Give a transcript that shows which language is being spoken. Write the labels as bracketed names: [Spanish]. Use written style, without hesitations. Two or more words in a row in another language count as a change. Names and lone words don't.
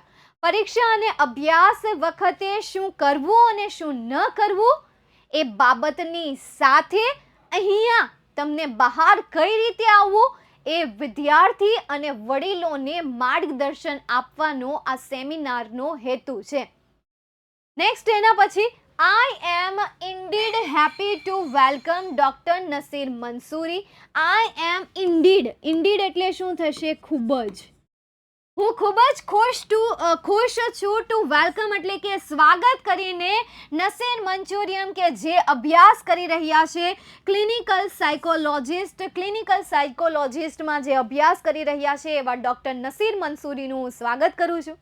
[Gujarati] પરીક્ષા અને અભ્યાસ વખતે શું કરવું અને શું ન કરવું એ બાબતની સાથે અહીંયા તમને બહાર કઈ રીતે આવવું એ વિદ્યાર્થી અને વડીલોને માર્ગદર્શન આપવાનો આ સેમિનારનો હેતુ છે. [English] નેક્સ્ટ [Gujarati] એના પછી [English] I am indeed happy to welcome Dr. નસીર મંસૂરી. I am indeed. [Gujarati] indeed એટલે શું થશે? ખૂબ જ. હું ખૂબ જ ખુશ છું [English] to welcome [Gujarati] એટલે કે સ્વાગત કરીને નસીર મંચુરિયમ કે જે અભ્યાસ કરી રહ્યા છે [English] clinical psychologist [Gujarati] જે અભ્યાસ કરી રહ્યા છે એવા ડૉક્ટર નસીર મંસૂરીનું હું સ્વાગત કરું છું.